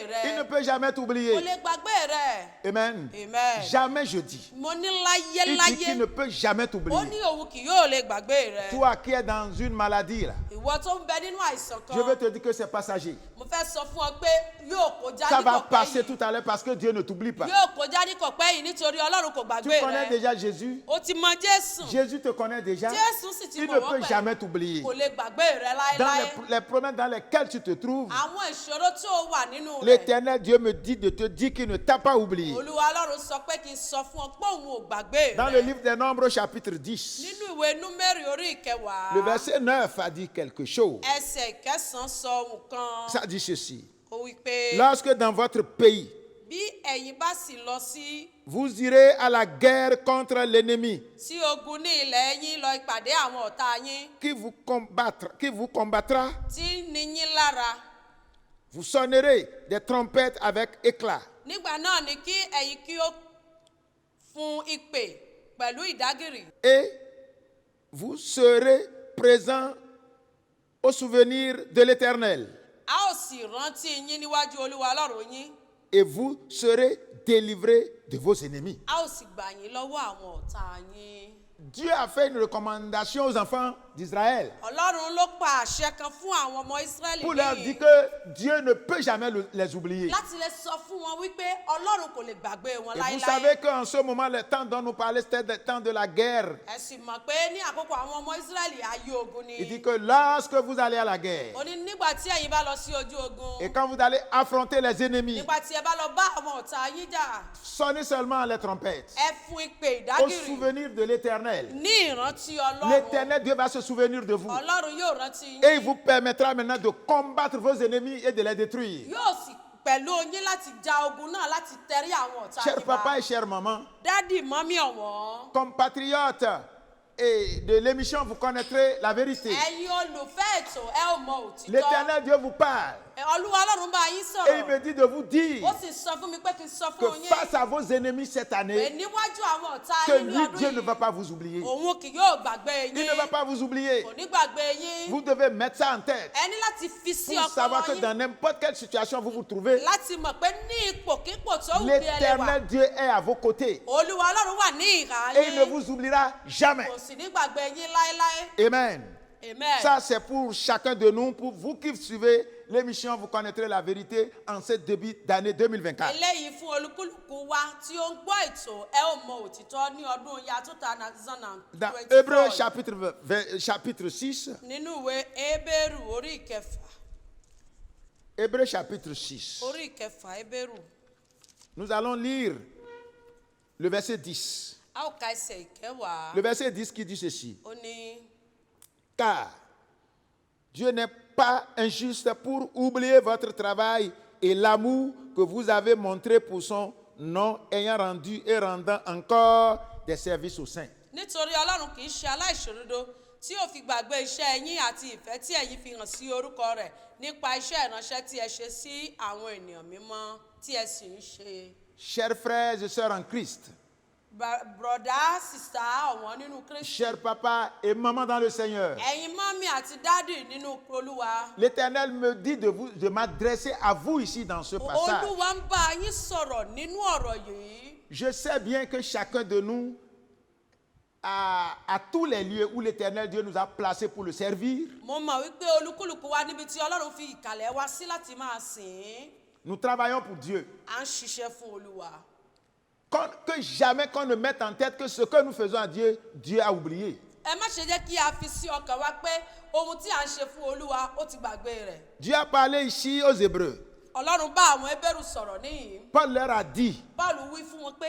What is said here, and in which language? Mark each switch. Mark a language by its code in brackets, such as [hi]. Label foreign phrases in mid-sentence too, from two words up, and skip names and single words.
[fr] Il ne [yo] rẹ. [fr] peut jamais [yo] kò [fr] t'oublier. [yo] lè gbàgbé rẹ. [fr] Amen. [yo] Amen. [fr] Jamais, je dis. [yo] mo ní [fr] Il dit qu'il ne [yo] láyéláyé [fr] peut jamais [yo] ó [fr] t'oublier. [yo] ní òun kì yóò lè gbàgbé rẹ. [fr] Toi qui es dans une maladie, là, [yo] ìwọ tó ń bẹ nínú àìsàn [fr] je veux [yo] kan [fr] te dire que c'est passager. [yo] mo fẹ́ sọ fún ọ pé yóò kọjá [fr] Ça [yo] ní [fr] va [yo] kọ̀pẹ́ [fr] passer [yo] yìí [fr] tout à l'heure parce que Dieu ne t'oublie pas. [yo] yóò kọjá ní kọ̀pẹ́ yìí nítorí ọlọ́run kò [fr] Tu [yo] gbàgbé [fr] connais [yo] rẹ. [fr] déjà Jésus. [yo] o ti mọ jésù. [fr] Jésus te connaît déjà. [yo] jésù sì ti [fr] Il [yo] mọ̀ [fr] ne [yo] wọ́n [fr] peut [yo] pẹ̀lú [fr] jamais t'oublier. [yo] kò lè gbàgbé rẹ [fr] Dans [yo] láéláé. [fr] les problèmes dans lesquels tu te trouves, [yo] àwọn ìṣòro tí ó wà nínú rẹ. [fr] l'Éternel Dieu me dit de te dire qu'il ne t'a pas oublié. [yo] olúwa ọlọ́run sọ pé kí n sọ fún ọ pé òun ò gbàgbé [fr] Dans le [yo] rẹ. [fr] livre des Nombres, chapitre 10, [yo] nínú ìwé númérì orí ìkẹwàá. [fr] le verset 9 a dit quelque chose. [yo] ẹsẹ̀ ìkẹsàn-án sọ ohun kan. [fr] Ça dit ceci. [yo] ó wí pé [fr] Lorsque dans votre pays, [yo] bí ẹ̀yin bá sì lọ sí [fr] vous irez à la guerre contre l'ennemi [yo] sí ogun ní ilẹ̀ yín lọ ìpàdé àwọn ọ̀tá yín [fr] qui vous combattra, [yo] tí ń ni yín lára. [fr] vous sonnerez des trompettes avec éclat. [yo] nígbà náà ni kí ẹ̀yin kí ó fún ìpè pẹ̀lú ìdágìrì. [fr] Et vous serez présents au souvenir de l'Éternel. [yo] a ó sì rántí yín níwájú olúwa ọlọ́run yín. [fr] Et vous serez délivrés de vos ennemis. [yo] a ó sì gbà yín lọ́wọ́ àwọn ọ̀tá yín. [fr] Dieu a fait une recommandation aux enfants d'Israël [yo] ọlọ́run ló pa àṣẹ kan fún àwọn ọmọ ísírẹ́lì [fr] pour leur [yo] yìí [fr] dire que Dieu ne peut jamais les oublier. [yo] láti lè sọ fún wọn wípé ọlọ́run kò lè gbàgbé wọn [fr] Et vous [yo] láéláé. [fr] savez qu'en ce moment, le temps dont nous parlons, c'était le temps de la guerre. [yo] ẹ sì mọ̀ pé ní àkókò àwọn ọmọ ísírẹ́lì ayé ogun ni. [fr] Il dit que lorsque vous allez à la guerre, [yo] ó ní nígbà tí ẹ̀yin bá lọ sí ojú ogun. [fr] et quand vous allez affronter les ennemis, [yo] nígbà tí ẹ bá lọ bá àwọn ọ̀tá yín jà. [fr] sonnez seulement les trompettes. [yo] ẹ fún ìpè [fr] Au [yo] ìdágìrì. [fr] souvenir de l'Éternel. [yo] ní ìrántí ọlọ́run. [fr] L'Éternel Dieu va se souvenir de vous. [yo] ọlọ́run yóò rántí yín. [fr] Et il vous permettra maintenant de combattre vos ennemis et de les détruire. [yo] yóò sì pẹ̀lú yín láti ja ogun náà láti tẹrí àwọn ọ̀tá [fr] Cher [yo] yín bá. [fr] papa et chère maman, [yo] dádì mọ́mí ọ̀wọ́n. [fr] compatriotes et de l'émission, vous connaîtrez la vérité. [yo] ẹ̀yin olùfẹ́ ètò ẹ ò mọ òtítọ́. [fr] L'Éternel Dieu vous parle. [yo] olúwa ọlọ́run bá yín [fr] Et il me [yo] sọ̀rọ̀. [fr] dit de vous dire [yo] ó sì sọ fún mi pé kí n sọ [fr] que [yo] fún yín. [fr] face à vos ennemis cette [yo] pé [fr] année, [yo] níwájú àwọn ọ̀tá [fr] que [yo] yín ní [fr] lui, [yo] ọdún [fr] Dieu ne va [yo] yìí. [fr] pas vous oublier. [yo] òun kì yóò gbàgbé [fr] Il ne va [yo] yín. [fr] pas vous oublier. [yo] kò ní gbàgbé yín. [fr] Vous devez mettre ça en tête [yo] ẹ ní láti fi sí [fr] pour savoir que [yo] ọpọlọ [fr] dans [yo] yín. [fr] n'importe quelle situation vous vous trouvez, [yo] láti mọ̀ pé ní ipòkípò tó wù bí ẹ lè wà. [fr] l'Éternel Dieu est à vos côtés. [yo] olúwa ọlọ́run wà ní ìhà [fr] Et il ne [yo] yín. [fr] vous oubliera jamais. [yo] kò sì ní gbàgbé yín láéláé. [fr] Amen. [yo] amen. [fr] Ça, c'est pour chacun de nous. Pour vous qui suivez l'émission, vous connaîtrez la vérité en ce début d'année 2024. [yo] eléyìí fún olúkúlùkù wa tí ó ń gbọ́ ètò ẹ ò mọ òtítọ́ ní ọdún ya 2024. [fr] Dans Hébreux chapitre 6, [yo] nínú ìwé Hébérù orí ìkẹfà. [fr] Hébreux chapitre 6, [yo] orí ìkẹfà Hébérù. [fr] nous allons lire le verset 10. [yo] a ó ka ẹsẹ̀ ìkẹwàá. [fr] Le verset 10 qui dit ceci. [yo] Ó ní [fr] Car Dieu n'est pas injuste pour oublier votre travail et l'amour que vous avez montré pour son nom, ayant rendu et rendant encore des services aux saints. [yo] nítorí ọlọ́run kì í ṣe aláìṣòdodo tí yóò fi gbàgbé iṣẹ́ yín àti ìfẹ́ tí ẹ̀yin fi hàn sí orúkọ rẹ̀ nípa iṣẹ́ ìránṣẹ́ tí ẹ ṣe sí àwọn ènìyàn mímọ́ tí ẹ sì ń ṣe. [fr] Chers frères et sœurs en Christ, [yo] Broda, sista, ọ̀wọ́n nínú Kristi. [fr] chers papas et mamans dans le Seigneur, [yo] Ẹ̀yin mọ́mí àti dádì nínú Olúwa. [fr] l'Éternel me dit de m'adresser à vous ici dans ce passage. [yo] Olúwa ń bá yín sọ̀rọ̀ nínú ọ̀rọ̀ yìí. [fr] Je sais bien que chacun de nous, à tous les lieux où l'Éternel Dieu nous a placés pour le servir, [yo] Mo mọ̀ wípé olúkúlùkù wa níbi tí Ọlọ́run fi ìkàlẹ̀ wa sí láti máa sìn ín. [fr] nous travaillons pour Dieu. [yo] À ń ṣiṣẹ́ fún Olúwa. [fr] Que jamais qu'on ne mette en tête que ce que nous faisons à Dieu, Dieu a oublié. [yo] Ẹ má ṣe jẹ́ kí a fi sí ọkàn wa pé ohun tí à ń ṣe fún Olúwa ó ti gbàgbé rẹ̀. [fr] Dieu a parlé ici aux Hébreux. [yo] Ọlọ́run bá àwọn Hébérù sọ̀rọ̀ níyìn. [fr] Paul leur a dit, [yo] Paul wí fún wọn pé